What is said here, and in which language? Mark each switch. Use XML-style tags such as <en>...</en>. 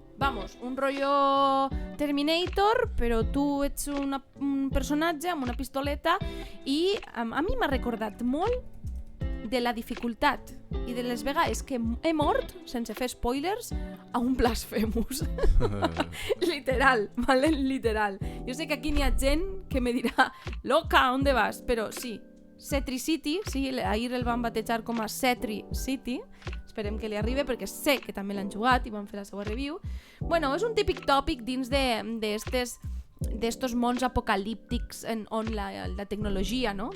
<es>Vamos,</es> <ca>un rotllo Terminator, però tu ets un personatge amb una pistoleta i a mi m'ha recordat molt de la dificultat i de les vegades que he mort, sense fer spoilers, a un Blasphemous. Literal,</ca> <es>¿vale?</es> <ca>Literal. Jo sé que aquí n'hi ha gent que me dirà</ca> <es>loca, ¿dónde vas?</es> <ca>Però sí, Setri City, sí, ahir el van batejar com a Setri City, esperem que li arribi perquè sé que també l'han jugat i van fer la seva review. Bueno, és un típic tòpic dins d'estos mons apocalíptics on la tecnologia, no?</ca>